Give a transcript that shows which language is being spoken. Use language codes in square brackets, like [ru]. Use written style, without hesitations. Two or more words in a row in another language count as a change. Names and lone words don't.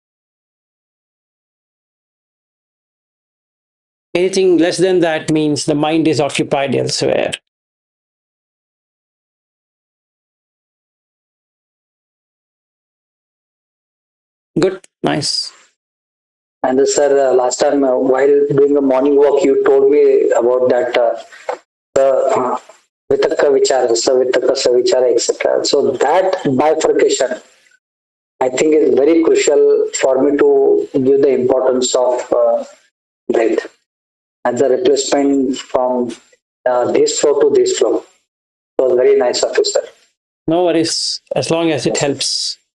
[en] Anything less than that means the mind is occupied elsewhere. Good, nice. And sir, last time while doing a morning walk, you told me about that the [pi] vitaka vichara, savitaka savichara, [en] etc. So that bifurcation, I think, is very crucial for me to give the importance of breath. as a replacement from this flow to this flow. It was very nice of you, sir. No worries, as long as it helps.